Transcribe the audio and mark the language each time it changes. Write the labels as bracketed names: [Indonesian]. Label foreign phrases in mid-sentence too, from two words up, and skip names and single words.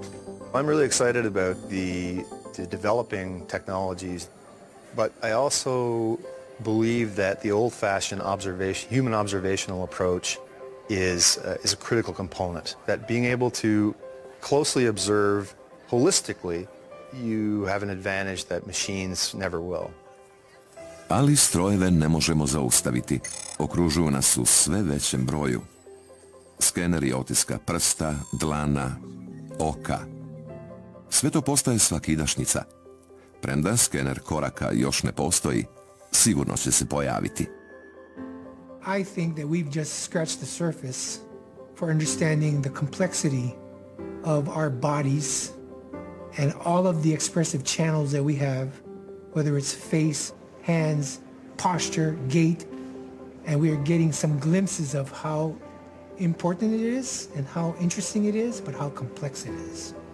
[English] I'm really excited about the developing technologies, but I also believe that the old-fashioned human observational approach is a critical component. That being able to closely observe holistically, you have an advantage that machines never will. [Croatian] Ali strojeve ne možemo zaustaviti. Okružuju nas u sve većem broju. Skeneri otiska prsta, dlana, oka. Sve to postaje svakidašnjica. Premda skener koraka još ne postoji, sigurno će se pojaviti. [English] I think that we've just scratched the surface for understanding the complexity of our bodies and all of the expressive channels that we have, whether it's face, hands, posture, gait, and we are getting some glimpses of how important it is and how interesting it is, but how complex it is.